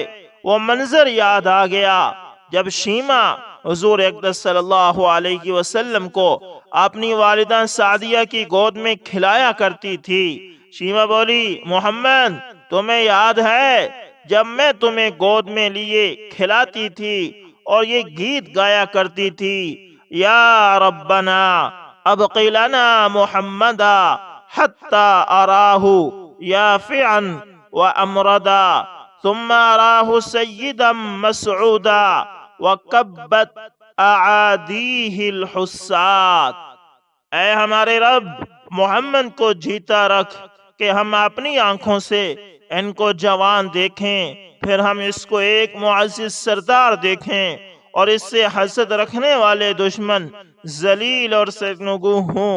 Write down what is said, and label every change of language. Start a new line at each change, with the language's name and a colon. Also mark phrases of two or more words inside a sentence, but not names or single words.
Urdu: وہ منظر یاد آ گیا جب شیمہ حضور اقدس
Arabic: صلی اللہ علیہ وسلم
Urdu: کو اپنی والدہ سعدیہ کی گود میں کھلایا کرتی تھی۔ شیمہ بولی، محمد، تمہیں یاد ہے جب میں تمہیں گود میں لیے کھلاتی تھی اور یہ گیت گایا کرتی تھی،
Arabic: یا ربنا ابقی لنا محمدا حتی اراہ یافعا وامردا ثم اراہ سیدا مسعودا وکبت اعادیہ الحسات۔
Urdu: اے ہمارے رب، محمد کو جیتا رکھ کہ ہم اپنی آنکھوں سے ان کو جوان دیکھیں، پھر ہم اس کو ایک معزز سردار دیکھیں اور اس سے حسد رکھنے والے دشمن ذلیل اور سرنگوں ہوں۔